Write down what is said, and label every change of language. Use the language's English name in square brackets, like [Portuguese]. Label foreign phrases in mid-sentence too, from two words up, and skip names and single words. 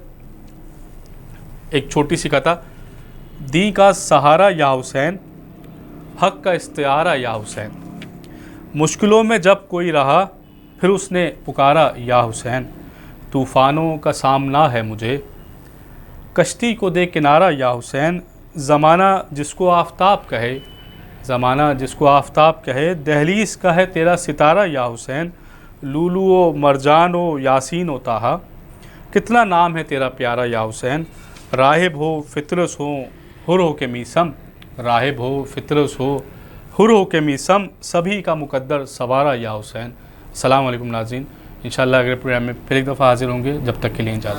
[Urdu] ایک چھوٹی سی قطع، دی کا سہارا یا حسین، حق کا استعارہ یا حسین، مشکلوں میں جب کوئی رہا پھر اس نے پکارا یا حسین، طوفانوں کا سامنا ہے مجھے، کشتی کو دے کنارہ یا حسین، زمانہ جس کو آفتاب کہے، زمانہ جس کو آفتاب کہے، دہلیز کا ہے تیرا ستارہ یا حسین، لولو و مرجان و یاسین و طٰہٰ، کتنا نام ہے تیرا پیارا یا حسین، راہب ہو فطرس ہو حر ہو کے میسم، راہب ہو فطرس ہو حر ہو کے میسم، سبھی کا مقدر سوارا یا حسین۔ السلام علیکم ناظرین، انشاءاللہ اگلے پروگرام میں پھر ایک دفعہ حاضر ہوں گے، جب تک کے لیے اجازت۔